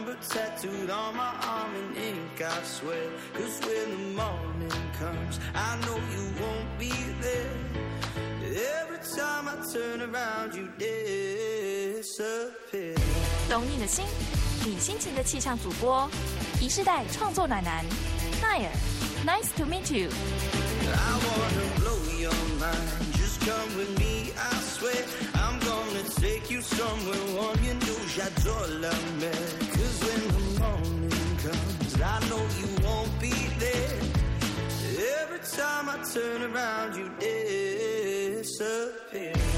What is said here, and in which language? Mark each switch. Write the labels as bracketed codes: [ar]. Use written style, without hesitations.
[en] Tattooed on my arm in ink, I swear. 'Cause when the morning comes, I know you won't be there. Every time I turn around, you disappear. [zh] 懂你的心，你心情的气象主播，一世代创作暖男，奈尔。 [en] Nice to meet you. I wanna blow your mind. Just come with me, I swear. Take you somewhere warm, you know, [fr] j'adore la mer. [en] 'Cause when the morning comes, I know you won't be there. Every time I turn around, you disappear.